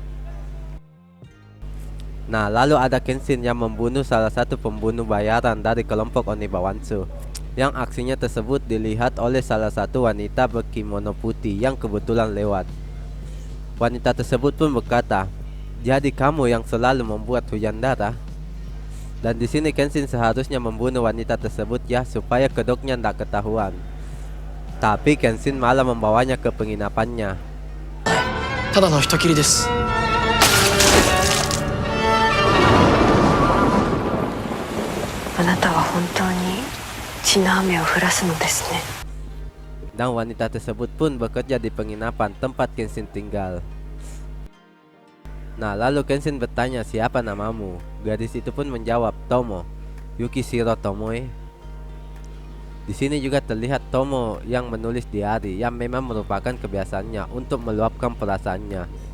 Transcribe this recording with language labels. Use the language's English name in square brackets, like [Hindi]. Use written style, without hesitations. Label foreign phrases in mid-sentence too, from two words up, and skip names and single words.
[Indonesian] Nah, lalu ada Kenshin yang membunuh salah satu pembunuh bayaran dari kelompok Onibawansu, yang aksinya tersebut dilihat oleh salah satu wanita berkimono putih yang kebetulan lewat. Wanita tersebut pun berkata, "Jadi kamu yang selalu membuat hujan darah?" Dan di sini Kenshin seharusnya membunuh wanita tersebut ya, supaya kedoknya tidak ketahuan. Tapi Kenshin malah membawanya ke penginapannya. [Japanese] ただの人斬りです。あなたは本当に血の雨を降らすのですね。 [Indonesian] Dan wanita tersebut pun bekerja di penginapan tempat Kenshin tinggal. Nah, lalu Kenshin bertanya, "Siapa namamu?" Gadis itu pun menjawab, "Tomo, Yukishiro Tomoe." Di sini juga terlihat Tomo yang menulis diari yang memang merupakan kebiasaannya untuk meluapkan perasaannya.